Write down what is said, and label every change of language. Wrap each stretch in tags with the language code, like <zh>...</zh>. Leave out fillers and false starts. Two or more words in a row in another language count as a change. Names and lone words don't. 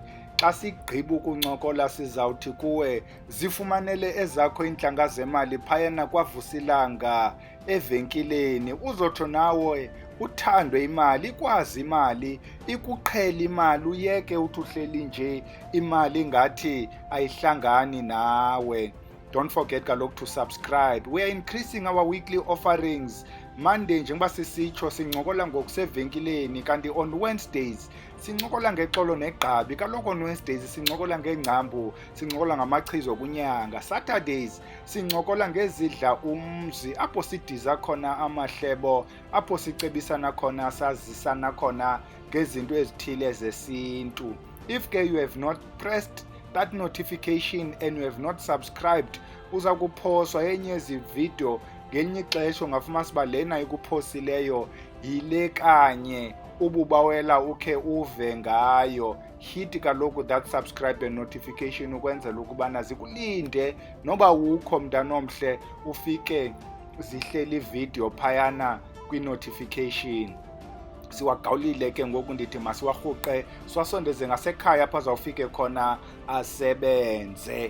<xh>Xa sigqiba ukuncokola sizawuthi kuwe zifumanele ezakho iintlanga zemali phayana kwaVusilanga evenkileni. Uzotsho nawe uthandwe imali, ikwazi imali, ikuqhele imali, uyeke uthi uhleli nje imali ngathi ayihlangani nawe.</xh> <en>Don't forget kaloku to subscribe. We are increasing our weekly offerings.</en> <xh>Monday njengoba sisitsho sincokola ngokusevenkileni, kanti</xh> <en>on Wednesdays</en> <xh>sincokola ngexolo negqabi. Kaloku</xh> <en>on Wednesdays</en> <xh>sincokola ngeengcambu, sincokola ngamachiza okunyanga. Saturdays sincokola ngezidla umzi, apho sidiza khona amahlebo, apho sicebisana khona, sazisana khona ngezinto ezithile zesintu.</xh> <en>If ke you have not pressed that notification and you have not subscribed,</en> <xh>uza kuphoswa enye ezi video ngelinye ixesha. Ungafumana uba lena ikuphosileyo yile kanye ububawela ukhe uve ngayo. Hit kaloku</xh> <en>that subscribe and notification</en> <xh>ukwenzela ukubana zikulinde noba ukho mntanomhle ufike zihleli ivideo phayana kwi-notification. Siwagawulile ke ngoku ndithi masiwarhuqe siwasondeze ngasekhaya apho azawufike khona asebenze.</xh>